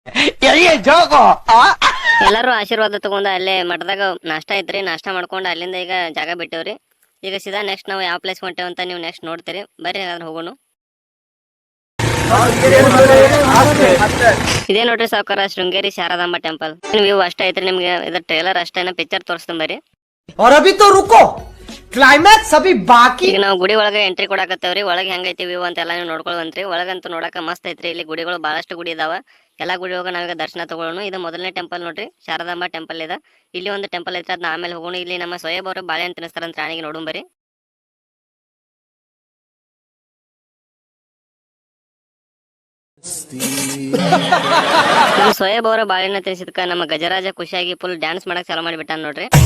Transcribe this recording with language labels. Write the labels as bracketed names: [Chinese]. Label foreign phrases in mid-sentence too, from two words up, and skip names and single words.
[Kannada] ಎಲ್ಲಾರು ಆಶೀರ್ವಾದ ತಗೊಂಡ ಅಲ್ಲೇ ಮಠದಾಗ ನಾಷ್ಟ ಐತ್ರಿ, ನಾಷ್ಟ ಮಾಡ್ಕೊಂಡ್ ಅಲ್ಲಿಂದ ಈಗ ಜಾಗ ಬಿಟ್ಟೇವ್ರಿ. ಈಗ ಸೀದಾ ನೆಕ್ಸ್ಟ್ ನಾವು ಯಾವ ಪ್ಲೇಸ್ ಹೊಂಟೇವ್ ಅಂತ ನೀವು ನೆಕ್ಸ್ಟ್ ನೋಡ್ತೀರಿ. ಬರ್ರಿ ಹಾಗಾದ್ರೆ ಹೋಗೋಣ. ಇದೇ ನೋಡ್ರಿ ಸಾವುಕಾರ, ಶೃಂಗೇರಿ ಶಾರದಾಂಬ ಟೆಂಪಲ್. ವ್ಯೂ ಅಷ್ಟ ಐತ್ರಿ, ನಿಮ್ಗೆ ಇದ್ರ ಟ್ರೇಲರ್ ಅಷ್ಟೇನ ಪಿಕ್ಚರ್ ತೋರಿಸ್ತಾನ ಬರ್ರಿ. [Hindi] और अभी तो रुको, क्लाइमैक्स अभी बाकी. [Kannada] ಈಗ ನಾವು ಗುಡಿ ಒಳಗೆ ಎಂಟ್ರಿ ಕೊಡಾಕತ್ತೇವ್ರಿ. ಒಳಗೆ ಹೆಂಗೈತಿ ವ್ಯೂ ಅಂತ ಎಲ್ಲ ನೀವು ನೋಡ್ಕೊಳ್ವಂತ್ರಿ. ಒಳಗಂತೂ ನೋಡಕ ಮಸ್ತ್ ಐತ್ರಿ. ಇಲ್ಲಿ ಗುಡಿಗಳು ಬಹಳಷ್ಟು ಗುಡಿ ಇದಾವ. ಎಲ್ಲಾ ಗುಡಿ ಹೋಗ ನಾವೀಗ ದರ್ಶನ ತಗೊಳ್ಳೋಣ. ಇದು ಮೊದಲನೇ ಟೆಂಪಲ್ ನೋಡ್ರಿ, ಶಾರದಾಂಬ ಟೆಂಪಲ್ ಇದೆ. ಇಲ್ಲಿ ಒಂದು ಟೆಂಪಲ್ ಐತ್ರಿ, ಅದನ್ನ ಆಮೇಲೆ ಹೋಗೋಣ. ಇಲ್ಲಿ ನಮ್ಮ ಸೊಯಬ್ ಅವರು ಬಾಳೆಹಣ್ಣು ತಿನ್ನಿಸ್ತಾರಂತ ರಾಣಿಗೆ, ನೋಡೋಣ ಬರ್ರಿ. ನಮ್ಮ ಸೊಯಬ್ ಅವರ ಬಾಳೆಹಣ್ಣು ತಿನ್ಸಿದ್ಕ ನಮ್ಮ ಗಜರಾಜ ಖುಷಿಯಾಗಿ [English] full dance [Kannada] ಮಾಡಕ್ ಚಾಲೂ ಮಾಡಿಬಿಟ್ಟಾನ ನೋಡ್ರಿ.